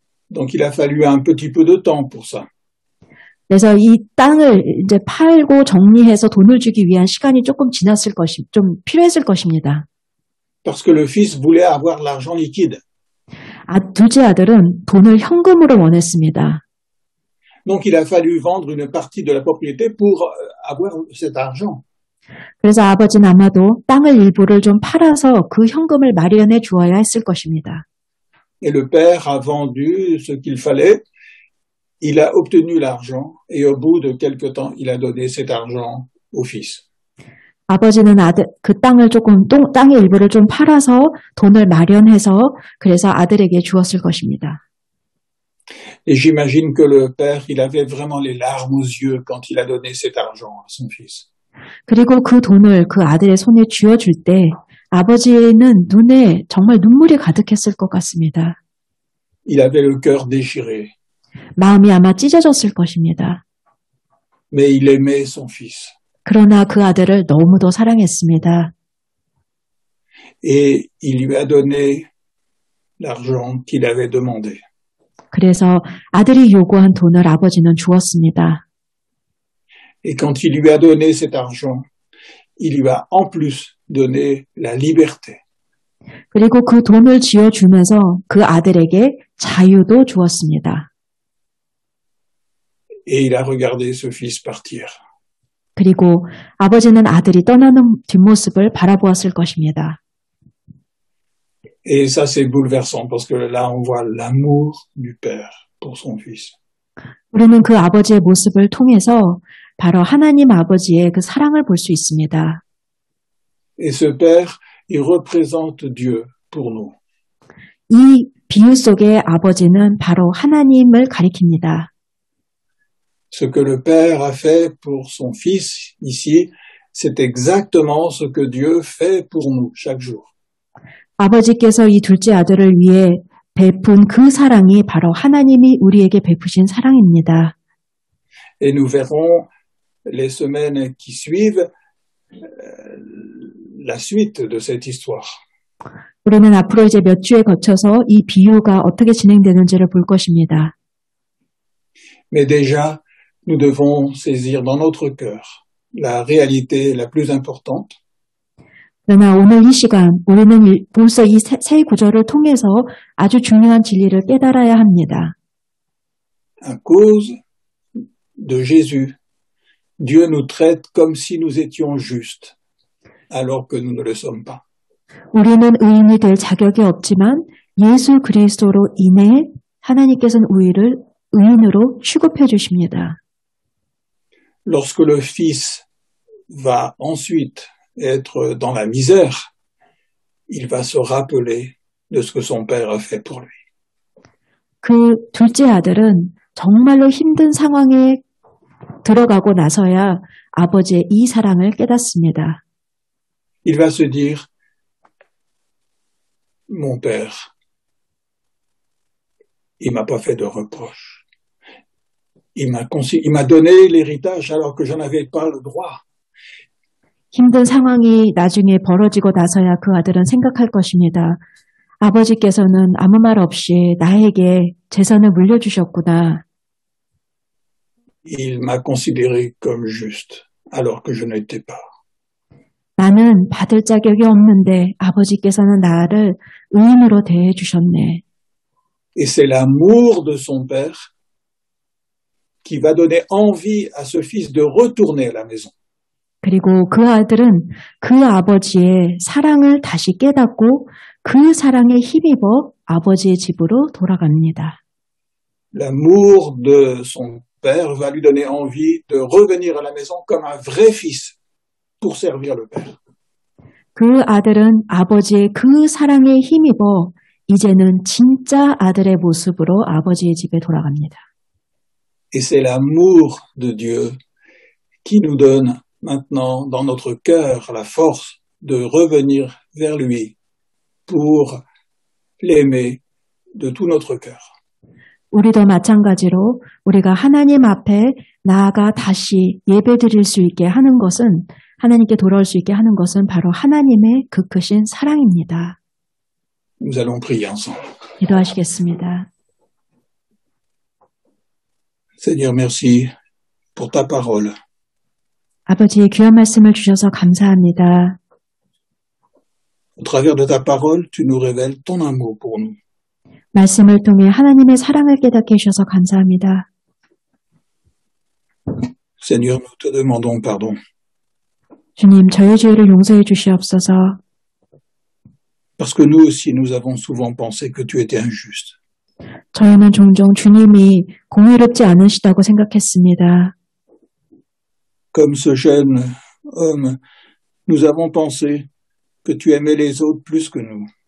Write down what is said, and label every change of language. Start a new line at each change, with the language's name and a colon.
French: Donc il a fallu un petit peu de temps pour ça.
Korean: 그래서 이 땅을 이제 팔고 정리해서 돈을 주기 위한 시간이 조금 좀 필요했을 것입니다.
French: Parce que le fils voulait avoir l'argent liquide.
Korean: 둘째 아들은 돈을 현금으로 원했습니다.
French: Donc il a fallu vendre une partie de la propriété pour avoir cet argent.
Korean: 그래서 아버지는 아마도 땅을 일부를 좀 팔아서 그 현금을 마련해 주어야 했을 것입니다.
French: Et le père a vendu ce qu'il fallait. Il a obtenu l'argent et au bout de quelque temps, il a donné cet argent au fils.
Korean: 아버지는 그 땅의 일부를 좀 팔아서 돈을 마련해서 그래서 아들에게 주었을 것입니다.
French: Et j'imagine que le père, il avait vraiment les larmes aux yeux quand il a donné cet argent à son fils.
Korean: 그리고 그 돈을 그 아들의 손에 쥐어줄 때 아버지는 눈에 정말 눈물이 가득했을 것 같습니다.
French: Il avait le cœur déchiré.
Korean: 마음이 아마 찢어졌을 것입니다.
French: Mais il aimait son fils.
Korean: 그러나 그 아들을 너무도 사랑했습니다.
French: Et il lui a donné l'argent qu'il avait demandé.
Korean: 그래서 아들이 요구한 돈을 아버지는 주었습니다.
French: Et quand il lui a donné cet argent, il lui a en plus donné la liberté.
Korean: 그리고 그 돈을 쥐어주면서 그 아들에게 자유도 주었습니다.
French: Et il a regardé ce fils partir.
Korean: 그리고 아버지는 아들이 떠나는 뒷모습을 바라보았을 것입니다.
French: Et ça, c'est bouleversant parce que là, on voit l'amour du père pour son fils.
Korean: 우리는 그 아버지의 모습을 통해서 바로 하나님 아버지의 그 사랑을 볼 수 있습니다.
French: Et ce Père, il représente Dieu pour nous.
Korean: 이 비유 속의 아버지는 바로 하나님을 가리킵니다.
French: Ce que le Père a fait pour son Fils ici, c'est exactement ce que Dieu fait pour nous chaque jour.
Korean: 아버지께서 이 둘째 아들을 위해 베푼 그 사랑이 바로 하나님이 우리에게 베푸신 사랑입니다.
French: Et nous verrons les semaines qui suivent la suite de cette histoire.
Korean: 우리는 앞으로 이제 몇 주에 거쳐서 이 비유가 어떻게 진행되는지를 볼 것입니다.
French: Mais déjà, nous devons saisir dans notre cœur la réalité la plus importante.
Korean: 그러나 오늘 이 시간 우리는 벌써 이 세 구절을 통해서 아주 중요한 진리를 깨달아야 합니다.
French: À cause de Jésus, Dieu nous traite comme si nous étions justes, alors que nous ne le sommes pas.
Korean: 우리는 의인이 될 자격이 없지만 예수 그리스도로 인해 하나님께서는 우리를 의인으로 취급해 주십니다.
French: Lorsque le Fils va ensuite être dans la misère, il va se rappeler de ce que son Père a fait pour lui.
Korean: 그 둘째 아들은 정말로 힘든 상황에 들어가고 나서야 아버지의 이 사랑을 깨닫습니다.
French: Il va se dire, mon Père, il m'a pas fait de reproche. Il m'a donné l'héritage alors que j'en avais pas le droit.
Korean: 힘든 상황이 나중에 벌어지고 나서야 그 아들은 생각할 것입니다. 아버지께서는 아무 말 없이 나에게 재산을 물려주셨구나.
French: Il m'a considéré comme juste alors que je n'étais pas.
Korean: 나는 받을 자격이 없는데 아버지께서는 나를 의인으로 대해 주셨네.
French: Et c'est l'amour de son Père qui va donner envie à ce fils de retourner à la maison.
Korean: 그리고 그 아들은 그 아버지의 사랑을 다시 깨닫고 그 사랑에 힘입어 아버지의 집으로 돌아갑니다.
French: L'amour de son Père va lui donner envie de revenir à la maison comme un vrai fils pour servir le Père.
Korean: 그 아들은 아버지의 그 사랑에 힘입어 이제는 진짜 아들의 모습으로 아버지의 집에 돌아갑니다.
French: Et c'est l'amour de Dieu qui nous donne maintenant dans notre cœur la force de revenir vers lui pour l'aimer de tout notre cœur.
Korean: 우리도 마찬가지로 우리가 하나님 앞에 나아가 다시 예배드릴 수 있게 하는 것은 하나님께 돌아올 수 있게 하는 것은 바로 하나님의 그 크신 사랑입니다.
French: Nous allons prier ensemble.
Korean: 기도하시겠습니다.
French: Seigneur, merci pour ta parole.
Korean: 아버지의 귀한 말씀을 주셔서 감사합니다.
French: Au travers de ta parole, tu nous révèles ton amour pour nous.
Korean: 말씀을 통해 하나님의 사랑을 깨닫게 해주셔서 감사합니다.
French: Seigneur, nous te demandons pardon.
Korean: 주님, 저의 죄를 용서해 주시옵소서.
French: Parce que nous aussi, nous avons souvent pensé que tu étais injuste.
Korean: 저희는 종종 주님이 공의롭지 않으시다고 생각했습니다.
French: Comme ce jeune homme, nous avons pensé que tu aimais les autres plus que nous.